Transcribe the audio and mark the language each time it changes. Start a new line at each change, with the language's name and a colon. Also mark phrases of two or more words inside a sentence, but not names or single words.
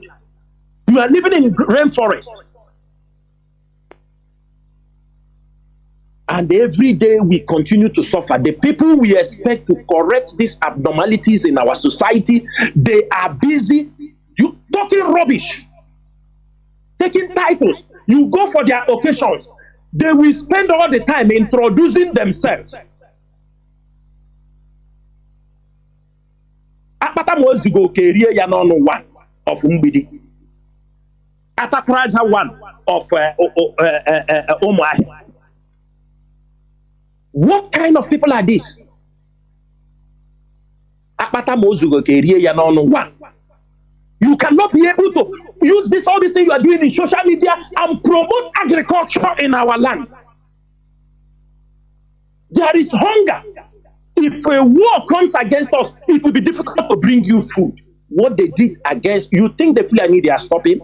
English: You are living in rainforest. And every day we continue to suffer. The people we expect to correct these abnormalities in our society, they are busy talking rubbish, taking titles. You go for their occasions. They will spend all the time introducing themselves.
Igbo: Akpata mozigo kerie ya n'ọnụ
English: one of
Igbo: Mgbidi.
English: Atakraja one of Umuahia. What kind of people are these?
Igbo: Akpata mozigo kerie ya n'ọnụ one.
English: You cannot be able to use all this thing you are doing in social media and promote agriculture in our land. There is hunger. If a war comes against us, it will be difficult to bring you food. What they did against, you think the Fulani they are stopping?